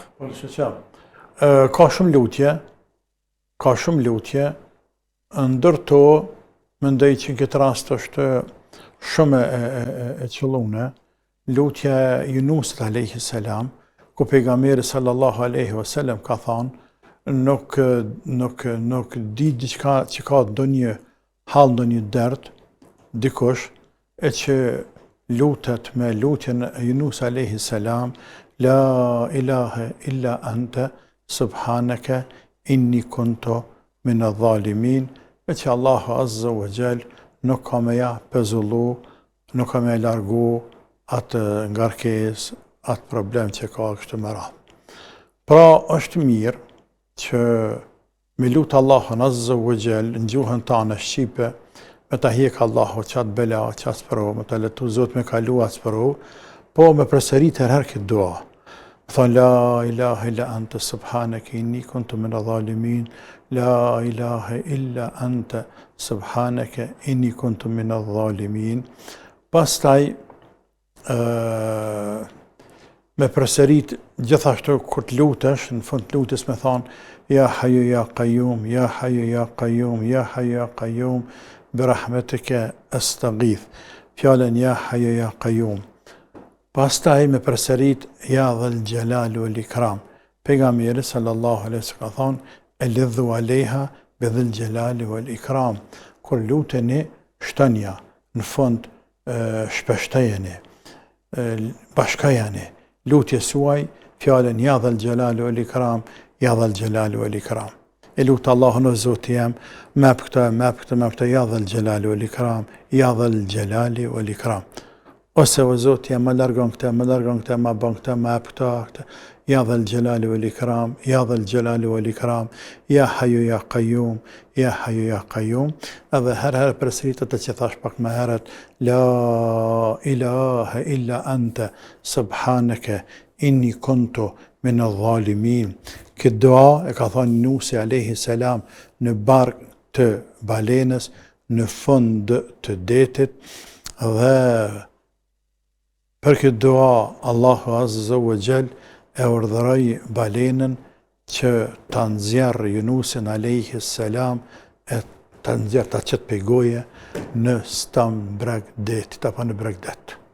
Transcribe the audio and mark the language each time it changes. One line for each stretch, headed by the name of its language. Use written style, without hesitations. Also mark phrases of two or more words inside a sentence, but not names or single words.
Albanian: Ka shumë lutje, ndërto mendoj që në këtë rast është shumë e qëllune, lutja Yunusit
Arabic: عليه السلام,
Albanian: ku pejgamberi
Arabic: صلى الله عليه وسلم
Albanian: ka thënë, nuk di diçka që ka ndonjë hall, ndonjë dert, dikush, e që lutet me lutjen e Yunus
Arabic: عليه السلام لا إله إلا أنت سبحانك إني كنت من الظالمين,
Albanian: e që Allahu
Arabic: عز وجل
Albanian: nuk ka me ja pezullu, nuk ka me largu atë ngarkes, atë problem që ka kështu më radhë. Pra është mirë që me lutë Allahun
Arabic: عز وجل
Albanian: në gjuhën tanë shqipe, me ta hjek Allahu qatë bela, qatë spëro, me ta letu Zot me kalu atë spëro, po me përsërit herë këtë dua.
Arabic: Thonë لا إله إلا أنت سبحانك إني كنت من الظالمين لا إله إلا أنت سبحانك إني كنت من الظالمين.
Albanian: Pastaj me përsërit gjithashtu kur të lutesh, në fund të lutjes me thonë
Arabic: يا حي يا قيوم يا حي يا قيوم يا حي يا قيوم برحمتك أستغيث. Fjalën يا حي يا قيوم.
Albanian: Pastaj me përsërit
Arabic: يا ذا الجلال والإكرام. Pejgamberi صلى الله عليه وسلم
Albanian: ka thonë
Arabic: ألظوا بيا ذا الجلال والإكرام.
Albanian: Kur luteni shtonja, në fund shpeshtojeni, bashkajani lutjes suaj fjalën
Arabic: يا ذا الجلال والإكرام يا ذا الجلال والإكرام.
Albanian: E lutë Allahun o Zoti jam, me këta,
Arabic: يا ذا الجلال والإكرام يا ذا الجلال والإكرام.
Albanian: Ose o Zoti jam, më largon këta, më bën këta, më hap këta,
Arabic: يا ذا الجلال والإكرام يا ذا الجلال والإكرام يا حي يا قيوم يا حي يا قيوم.
Albanian: Edhe herë përsëritet atë që thash pak më herët,
Arabic: لا إله إلا أنت سبحانك إني كنت من الظالمين.
Albanian: Këtë dua e ka thënë Nusi
Arabic: عليه السلام
Albanian: në bark të balenës në fund të detit, dhe për këtë dua Allahu
Arabic: عز وجل
Albanian: e urdhëroi balenën që ta nxjerrë Yunusin
Arabic: عليه السلام,
Albanian: e ta nxjerrë ta qet pe goje në stam breg detit apo në breg det.